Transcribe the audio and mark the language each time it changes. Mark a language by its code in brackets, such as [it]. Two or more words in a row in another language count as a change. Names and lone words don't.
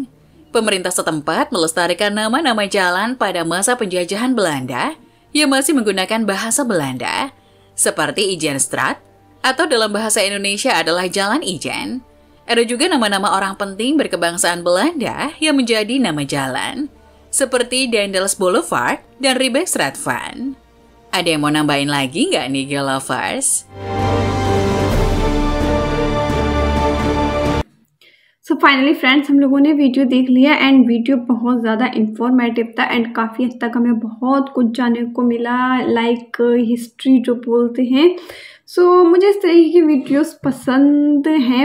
[id] Pemerintah setempat melestarikan nama-nama jalan pada masa penjajahan Belanda yang masih menggunakan bahasa Belanda, seperti Ijenstraat, atau dalam bahasa Indonesia adalah Jalan Ijen. Ada juga nama-nama orang penting berkebangsaan Belanda yang menjadi nama jalan, seperti Daendels Boulevard dan Rijksstraatvein. Ada yang mau nambahin lagi nggak nih, Geolovers? [en] so finally friends, [hi] हम लोगों ने वीडियो देख लिया [en] and video [hi] बहुत ज़्यादा इंफॉर्मेटिव था एंड काफ़ी हद तक हमें बहुत कुछ जानने को मिला, [en] like history [hi] जो बोलते हैं। सो मुझे इस तरीके की वीडियोस पसंद हैं।